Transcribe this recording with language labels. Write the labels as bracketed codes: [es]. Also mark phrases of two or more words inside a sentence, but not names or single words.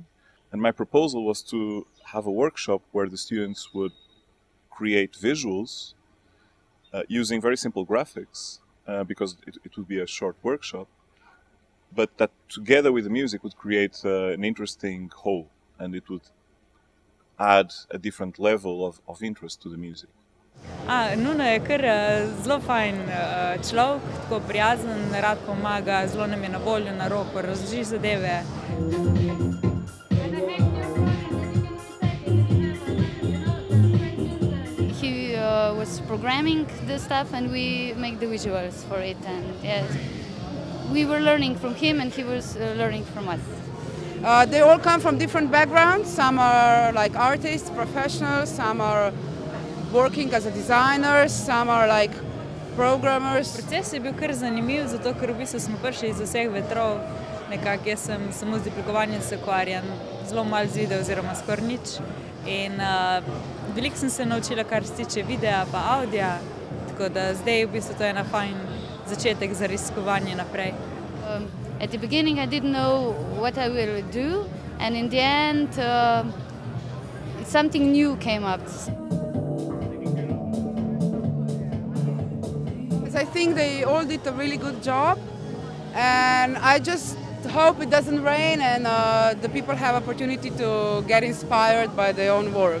[en] And my proposal was to have a workshop where the students would create visuals using very simple graphics, because it would be a short workshop, but that together with the music would create an interesting whole, and it would add a different level of interest to the music. [sl] Nuno je kar zelo fajn človek, tako prijazen, rad pomaga, zelo nam je na voljo, na roko, razloži zadeve. [en] Was programming the stuff and we make the visuals for it, and yes, we were learning from him and he was learning from us. They all come from different backgrounds. Some are like artists, professionals, some are working as a designers, some are like programmers. [sl] Proces je bil kar zanimiv, zato ker v bistvu smo prišli iz vseh vetrov. Nekako jaz sem samo z oblikovanjem se ukvarjam, zelo malo z video oziroma skoraj nič. In veliko sem se naučila, kar se tiče videa pa audija, tako da zdaj v bistvu to je ena fajn začetek za raziskovanje naprej. [en] At the beginning I didn't know what I will do, and in the end something new came up. I think they all did a really good job, and I just hope it doesn't rain and the people have opportunity to get inspired by their own work.